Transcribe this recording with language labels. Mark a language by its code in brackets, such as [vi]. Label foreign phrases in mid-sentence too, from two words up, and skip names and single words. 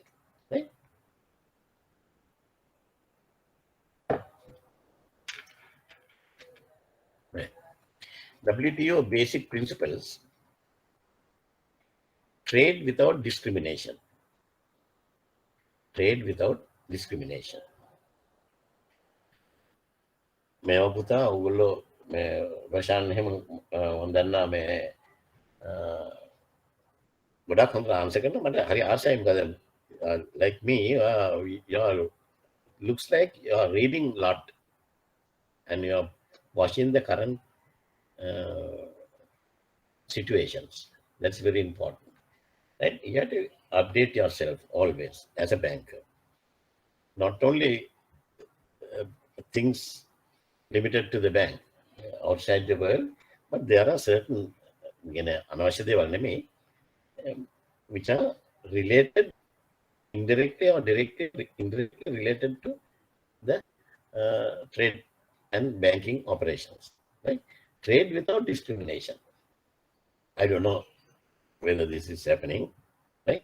[en] Right? Right. WTO basic principles: trade without discrimination. Trade without discrimination. [si] මේව පුතා ඔයගොල්ලෝ මේ වශාන් එහෙම වන්දනා මේ ගොඩක් හොඳ ආන්සර් කරනවා මට හරි ආසයි මොකද [en] like me you are looks like you are reading a lot and you are watching the current situations. That's very important, right? You have to update yourself always as a banker. Not only things limited to the bank outside the world, but there are certain [si] අනවශ්‍ය දේවල් නෙමෙයි [en] which are related indirectly or directly indirectly related to the trade and banking operations, right? Trade without discrimination. I don't know whether this is happening, right?